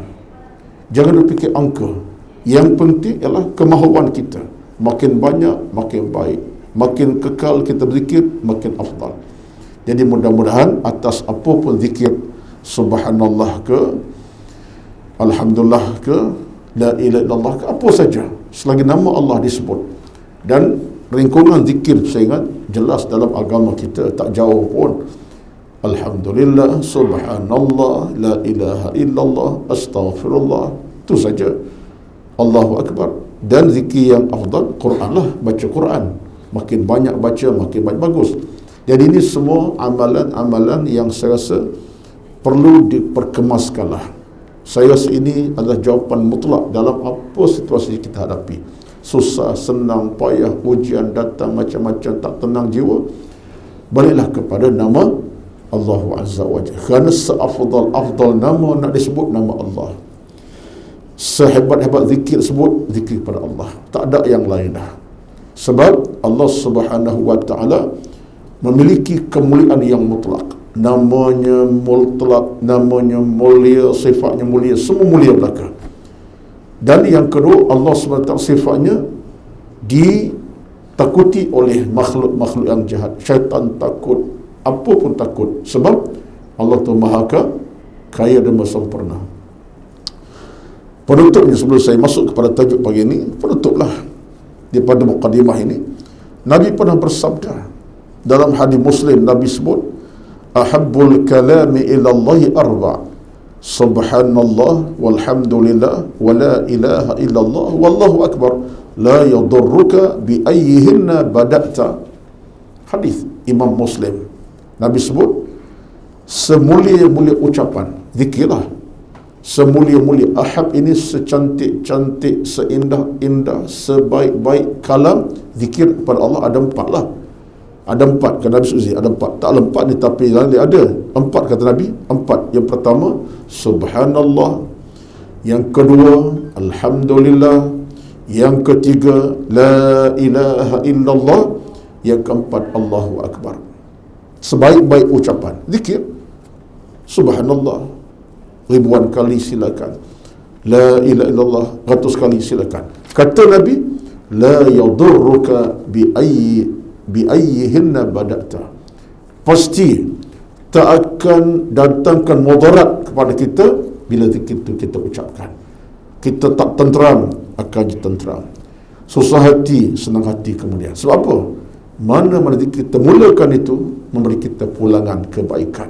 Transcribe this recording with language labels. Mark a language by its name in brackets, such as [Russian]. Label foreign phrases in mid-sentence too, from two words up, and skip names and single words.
[Malay] Jangan duk fikir angka. Yang penting ialah kemahuan kita. Makin banyak, makin baik. Makin kekal kita berzikir, makin afdal. Jadi mudah-mudahan atas apa pun zikir, subhanallah ke, alhamdulillah ke, [Arabic] لا إله إلا الله [Malay] ke, apa saja, selagi nama Allah disebut. Dan ringkungan zikir saya ingat jelas dalam agama kita, tak jauh pun. [Arabic] الحمد لله، سبحان الله، لا إله إلا الله، أستغفر الله. [Malay] Itu saja. [Arabic] الله أكبر. [Malay] Dan zikir yang afdal, Quran lah, baca Quran. Makin banyak baca, makin banyak bagus. Jadi ini semua amalan-amalan yang saya rasa perlu diperkemaskanlah. Saya rasa ini adalah jawapan mutlak dalam apa situasi kita hadapi. Susah, senang, payah, ujian datang, macam-macam, tak tenang jiwa, baliklah kepada nama Allah [Arabic] عز وجل. [Malay] Kerana seafdal nama nak disebut nama Allah. Sehebat-hebat zikir sebut zikir kepada Allah. Tak ada yang lain dah. Sebab Allah [Arabic] سبحانه وتعالى [Malay] memiliki kemuliaan yang mutlak. Namanya mutlak, namanya mulia, sifatnya mulia, semua mulia belaka. Dan yang kedua, Allah [Arabic] سبحانه وتعالى [Malay] sifatnya ditakuti oleh makhluk-makhluk yang jahat. Syaitan takut, apa pun takut. Sebab Allah tu maha kaya dan maha sempurna. Penutupnya sebelum saya masuk kepada tajuk pagi ini, penutuplah daripada muqaddimah ini, Nabi pernah bersabda dalam hadis Muslim. Nabi sebut, [Arabic] أحب الكلام إلى الله أربع، سبحان الله والحمد لله ولا إله إلا الله والله أكبر، لا يضرك بأيهن بدأت. [Malay] Hadis Imam Muslim. Nabi sebut, semulia-mulia ucapan zikirlah. Semulia-mulia, ahab ini secantik-cantik, seindah-indah, sebaik-baik kalam zikir kepada Allah ada 4 lah. Ada 4, kata Nabi Suzi, ada 4. Tak 4 ni, tapi dia ada 4, kata Nabi. 4. Yang pertama, subhanallah. Yang kedua, alhamdulillah. Yang ketiga, [Arabic] لا إله إلا الله. [Malay] Yang keempat, [Arabic] الله أكبر. [Malay] Sebaik-baik ucapan zikir, subhanallah ribuan kali silakan, [Arabic] لا إله إلا الله [Malay] ratus kali silakan. Kata Nabi, [Arabic] لا يضرك بأيهن بدأت, [Malay] pasti tak akan datangkan mudarat kepada kita bila zikir itu kita ucapkan. Kita tak tenteram, akan tenteram. Susah hati, senang hati kemudian. Sebab apa? Mana-mana kita mulakan itu memberi kita pulangan kebaikan.